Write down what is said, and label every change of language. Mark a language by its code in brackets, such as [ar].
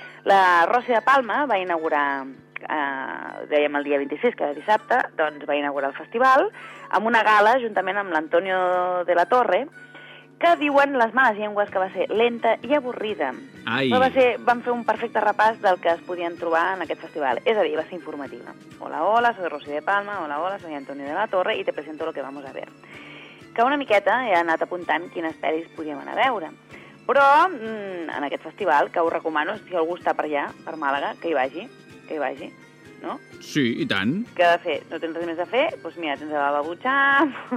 [ca] La Rosi de Palma va inaugurar, dèiem el dia 26, que era dissabte, doncs va inaugurar el festival amb una gala juntament amb l'Antonio de la Torre, que diuen les males llengües que va ser lenta i avorrida. Ai. Van fer un perfecte repàs del que es podien trobar en aquest festival. És a dir, va ser informativa. [es] Hola, hola, soy Rosi de Palma. Hola, hola, soy Antonio de la Torre y te presento lo que vamos a ver. [ca] Que una miqueta he anat apuntant quines pel·lis podíem anar a veure. Però en aquest festival, que us recomano, si algú està per allà, per Màlaga, que hi vagi, no? Sí, i tant. Què ha de fer? No tens res més a fer? Doncs mira, tens la Babu Sham.